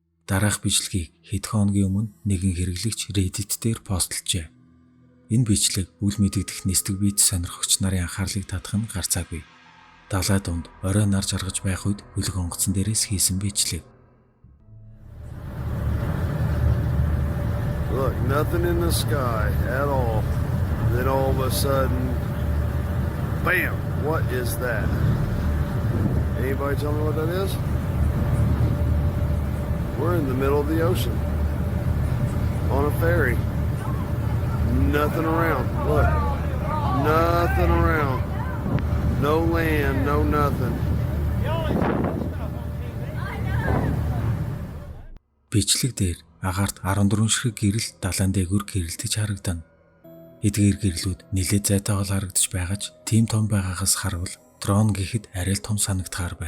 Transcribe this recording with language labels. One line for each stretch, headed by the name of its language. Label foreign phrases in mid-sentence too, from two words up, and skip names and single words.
Mongolian: Дараах бичлэгийг хэдхэн хоногийн өмнө нэгэн хэрэглэгч Reddit дээр постлжээ. Энэ бичлэг үл мэдэгдэх нисдэг биед сонирхогч нарын анхаарлыг татах нь гарцаагүй. Далай дунд орой нар жаргаж байх үед хөлөг онгоцон дээрээс хийсэн бичлэг.
English: Look, nothing in the sky at all. Then all of a sudden, bam! What is that? Anybody tell me what that is? We're in the middle of the ocean. On a ferry. Nothing around. Look. Nothing around. No land, no nothing.
Mongolian: Бичлэг дээр агаарт 14 ширхэг гэрэл далайн дээгүүр гэрэлтэж харагдана. Эдгээр гэрлүүд нэлээд зайтайгол харагдаж байгаач тийм том байгаагаас харвал дрон гэхэд арай л том санагдахаар байна.